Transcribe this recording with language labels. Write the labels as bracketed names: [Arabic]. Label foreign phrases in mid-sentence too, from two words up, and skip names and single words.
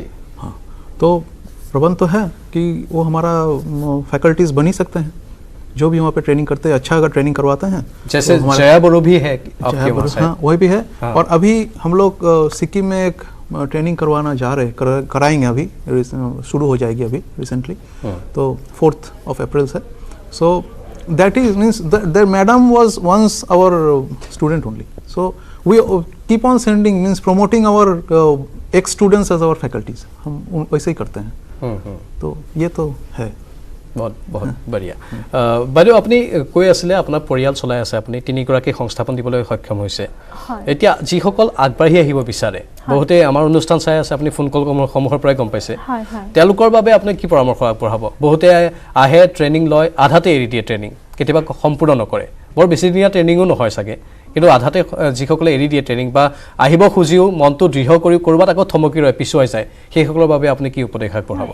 [Hindi] हाँ, तो प्रबंध तो है कि वो हमारा फैकल्टीज़ बन ही सकते हैं, जो भी वहाँ पे ट्रेनिंग करते हैं, अच्छा अगर ट्रेनिंग करवाते हैं। जैसे तो जया बरो भी है आपके वहाँ से? हाँ, वही भी है। हाँ। और अभी हम लोग सिक्किम में एक ट्रेनिंग करवाना जा रहे, कराएंगे, अभी शुरू हो जाएगी अभी रिसेंटली, तो 4th of April से। [English] so that is means that madam was once our student only, so we keep on sending means promoting our ex students as our faculties, [Hindi] हम वैसे ही करते हैं। तो ये तो है। बहुत बहुत बढ़िया। [Assamese] বাইদেউ আপুনি কৈ আছিলে আপোনাৰ পৰিয়াল চলাই আছে, আপুনি তিনিগৰাকী সংস্থাপন দিবলৈ সক্ষম হৈছে। এতিয়া যিসকল আগবাঢ়ি আহিব বিচাৰে, বহুতে আমাৰ অনুষ্ঠান চাই আছে, আপুনি ফোন কল সমূহৰ পৰাই গম পাইছে, তেওঁলোকৰ বাবে আপুনি কি পৰামৰ্শ আগবঢ়াব? বহুতে আহে, ট্ৰেইনিং লয়, আধাতে এৰি দিয়ে ট্ৰেইনিং, কেতিয়াবা সম্পূৰ্ণ নকৰে, বৰ বেছিদিনীয়া ট্ৰেইনিঙো নহয় চাগে, কিন্তু আধাতে যিসকলে এৰি দিয়ে ট্ৰেইনিং বা আহিব খুজিও মনটো দৃঢ় কৰি ক'ৰবাত আকৌ থমকি ৰয়, পিছুৱাই যায়, সেইসকলৰ বাবে আপুনি কি উপদেশ আগবঢ়াব?